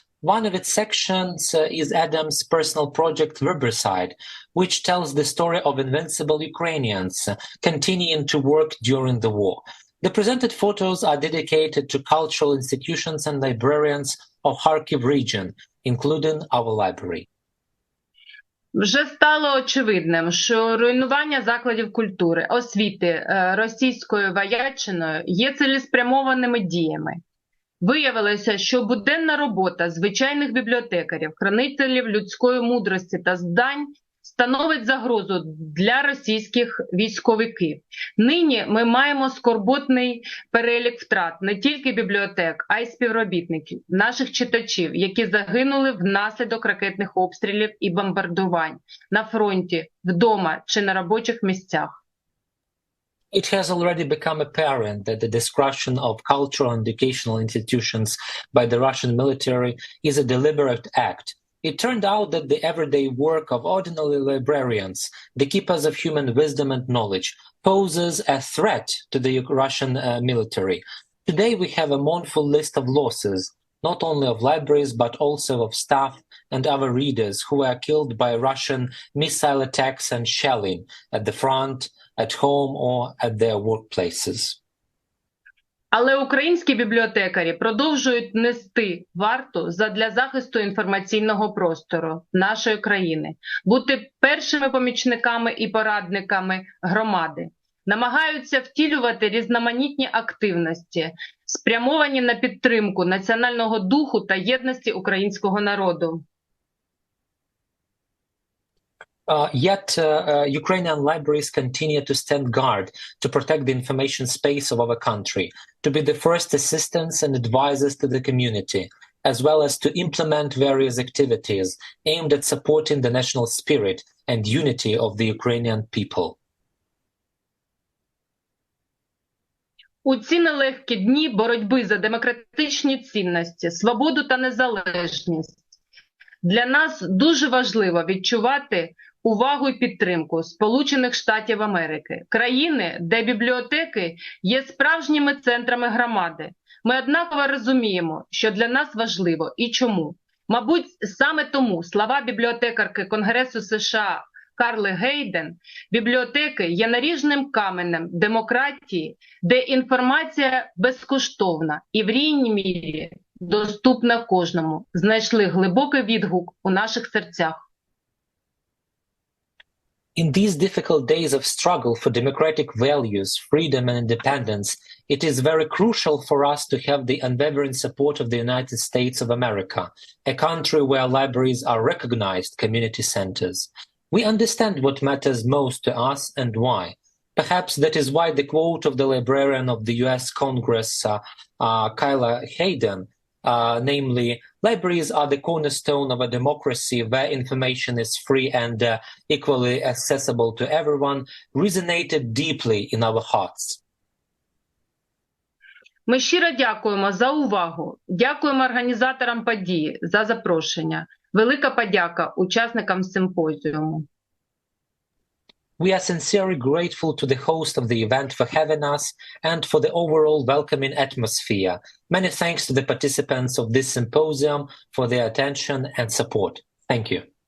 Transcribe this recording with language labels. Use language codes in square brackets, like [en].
[en] One of its sections is Adam's personal project Riverside, which tells the story of invincible Ukrainians continuing to work during the war. The presented photos are dedicated to cultural institutions and librarians of Kharkiv region, including our library. [uk] Вже стало очевидним, що руйнування закладів культури, освіти російською воячиною є цілеспрямованими діями. Виявилося, що буденна робота звичайних бібліотекарів, хранителів людської мудрості та знань становить загрозу для російських військовиків. Нині ми маємо скорботний перелік втрат не тільки бібліотек, а й співробітників, наших читачів, які загинули внаслідок ракетних обстрілів і бомбардувань на фронті, вдома чи на робочих місцях. [en] It has already become apparent that the destruction of cultural and educational institutions by the Russian military is a deliberate act. It turned out that the everyday work of ordinary librarians, the keepers of human wisdom and knowledge, poses a threat to the Russian military. Today we have a mournful list of losses, not only of libraries but also of staff and other readers who were killed by Russian missile attacks and shelling at the front, at home or at their workplaces. [uk] Але українські бібліотекарі продовжують нести варту задля захисту інформаційного простору нашої країни, бути першими помічниками і порадниками громади, намагаються втілювати різноманітні активності, спрямовані на підтримку національного духу та єдності українського народу. [en] Yet Ukrainian libraries continue to stand guard to protect the information space of our country, to be the first assistants and advisors to the community, as well as to implement various activities aimed at supporting the national spirit and unity of the Ukrainian people. [uk] У ці нелегкі дні боротьби за демократичні цінності, свободу та незалежність для нас дуже важливо відчувати увагу і підтримку Сполучених Штатів Америки, країни, де бібліотеки є справжніми центрами громади. Ми однаково розуміємо, що для нас важливо і чому. Мабуть, саме тому слова бібліотекарки Конгресу США Карли Гейден, бібліотеки є наріжним каменем демократії, де інформація безкоштовна і в рівній мірі доступна кожному, знайшли глибокий відгук у наших серцях. [en] In these difficult days of struggle for democratic values, freedom and independence, it is very crucial for us to have the unwavering support of the United States of America, a country where libraries are recognized community centers. We understand what matters most to us and why. Perhaps that is why the quote of the librarian of the US Congress, Kyla Hayden, namely, libraries are the cornerstone of a democracy where information is free and equally accessible to everyone, resonated deeply in our hearts. [uk] Ми щиро дякуємо за увагу. Дякуємо організаторам події за запрошення. Велика подяка учасникам симпозіуму. [en] We are sincerely grateful to the host of the event for having us and for the overall welcoming atmosphere. Many thanks to the participants of this symposium for their attention and support. Thank you.